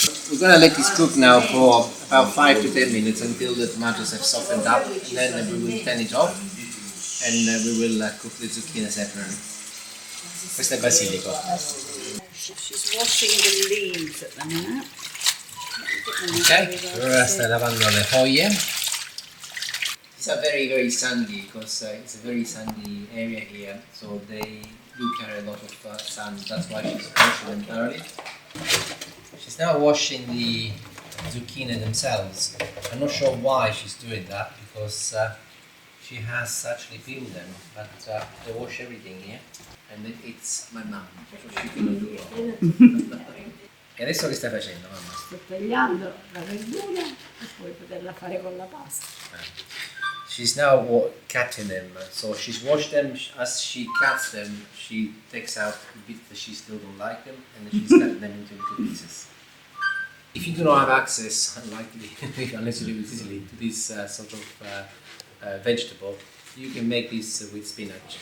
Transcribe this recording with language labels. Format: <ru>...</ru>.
<en>We're going to let this cook now for about 5 to 10 minutes until the tomatoes have softened up. Then we will turn it off and we will cook the zucchini separately.</en> <it>Questo è basilico.</it> <en>She's washing the leaves at the minute.</en> <it>Ok, allora stai lavando le foglie.</it> <en>These are very very sandy because it's a very sandy area here, so they do carry a lot of sand. That's why she's washing them thoroughly. She's now washing the zucchini themselves. I'm not sure why she's doing that because she has actually peeled them, but they wash everything here, and it's my mum, so she cannot do wrong.</en> <it>E adesso che stai facendo, mamma? Sto tagliando la verdura e poi poterla fare con la pasta.</it> <en>She's now cutting them. So she's washed them. As she cuts them, she takes out the bits that she still don't like them, and then she's cutting them into little pieces. If you do not have access, unlikely, unless you live in Sicily, to this sort of vegetable, you can make this with spinach.</en>